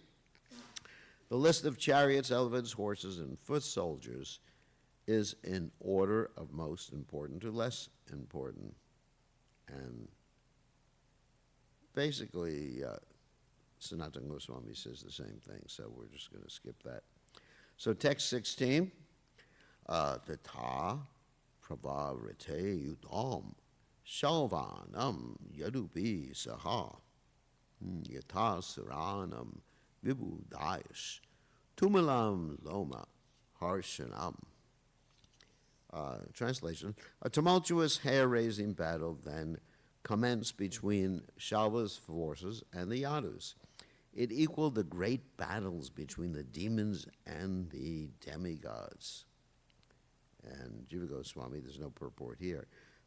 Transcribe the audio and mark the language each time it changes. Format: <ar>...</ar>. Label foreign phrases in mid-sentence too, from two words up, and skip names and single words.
<en>The list of chariots, elephants, horses, and foot soldiers is in order of most important to less important. And basically, Sanatana Goswami says the same thing, so we're just going to skip that. So text 16,</en> <sa>Tata Prabhavrite Yudam Shalvanam Yadubi Saha Yata Saranam Vibhudayash Tumalam Loma Harshanam.</sa> <en>Translation: a tumultuous, hair-raising battle then commenced between Shalva's forces and the Yadus. It equaled the great battles between the demons and the demigods. And Jiva Goswami, there's no purport here.</en>